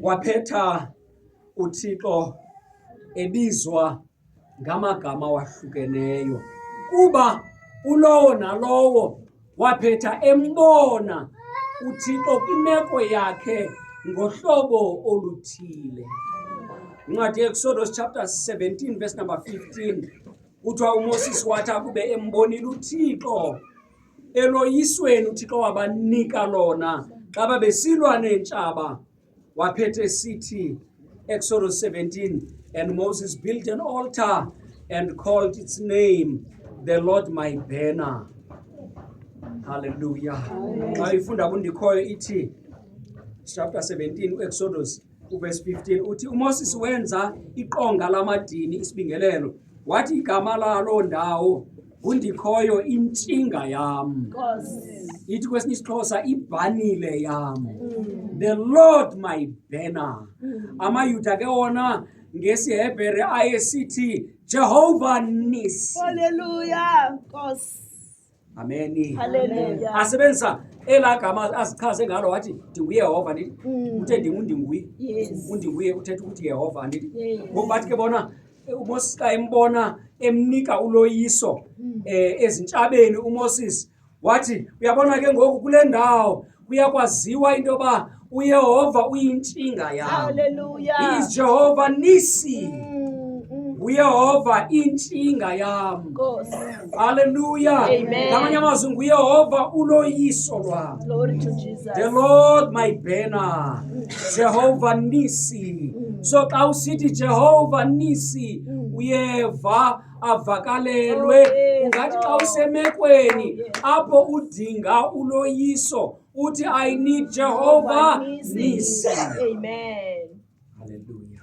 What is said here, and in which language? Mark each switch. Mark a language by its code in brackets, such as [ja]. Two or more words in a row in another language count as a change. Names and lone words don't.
[xh] Waphetha uThixo ebizwa ngamagama wahlukeneyo kuba ulowo nalowo waphetha embona uThixo kwimeko yakhe ngohlobo oluthile. Incwadi ye-Exodus [en] chapter 17 verse number 15 [xh] kuthiwa uMoses wathi akube embonile uThixo eloyisweni uThixo wabanika lona xa babesilwa neentshaba, waphethe sithi Exodus 17, [en] and Moses built an altar and called its name the Lord my banner. [xh] Hallelujah. Xa ifunda kundikhoyo ithi [en] chapter 17 Exodus verse 15 [xh] uthi uMoses wenza iqonga lamadini isibingelelo, wathi igama lalo ndawo kundikhoyo intshinga yam. Ithi kwesinye isiXhosa ibhanile yam. [en] The Lord my banner. [xh] AmaYuda ke wona ngesiHebhere ayesithi Jehovah Nisi. Hallelujah. Nkosi. Amen. Hallelujah. Asebenzisa elagama azichaze ngalo wathi ndinguYehova ndithi uthe ndinguye. [en] Yes. [xh] Undinguye uthetha ukuthi Yehova ndithi. [en] Yes. [xh] Ngoba bathi ke bona uMoses xa embona emnika uloyiso ezintshapeni uMoses wathi uyabona ke ngoku kule ndawo kuyakwaziwa into yoba uYehova uyintshinga yam. Hallelujah. [en] He is Jehovah Nisi. [xh] uYehova intshinga yam. Nkosi. Hallelujah. Amen. Ngamanye amazwi nguYehova uloyiso lwam. [en] Glory to Jesus. The Lord my banner. Jehovah Nisi. [xh] So xa usithi Jehovah Nisi uyeva avakalelwe. Ungathi xa usemekweni apho udinga uloyiso uthi [en] I need Jehovah Nisi. [xh] Amen. Hallelujah.